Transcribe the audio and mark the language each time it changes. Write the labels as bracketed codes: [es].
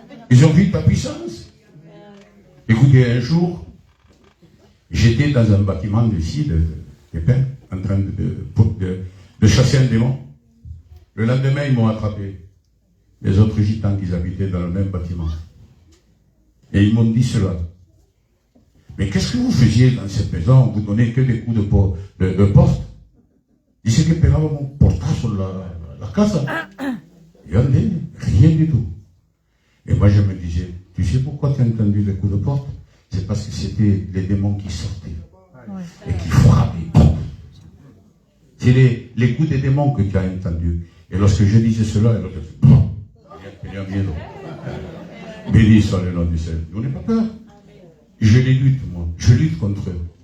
[fr] Ils ont vu ta puissance. Écoutez, un jour, j'étais dans un bâtiment ici, de Pins, en train de chasser un démon. Le lendemain, ils m'ont attrapé. Les autres gitans qui habitaient dans le même bâtiment. Et ils m'ont dit cela. Mais qu'est-ce que vous faisiez dans cette maison? Vous donnez que des coups de porte. [es] Dice que pegaba un portazo la casa. [fr] Et on dit, rien du tout. Et moi je me disais, tu sais pourquoi tu as entendu les coups de porte? C'est parce que c'était les démons qui sortaient. Et qui frappaient. C'est les coups des démons que tu as entendus. Et lorsque je disais cela, elle disait, béni soit le nom du Seigneur. Vous n'avez pas peur. Je les lutte, moi. Je lutte contre eux.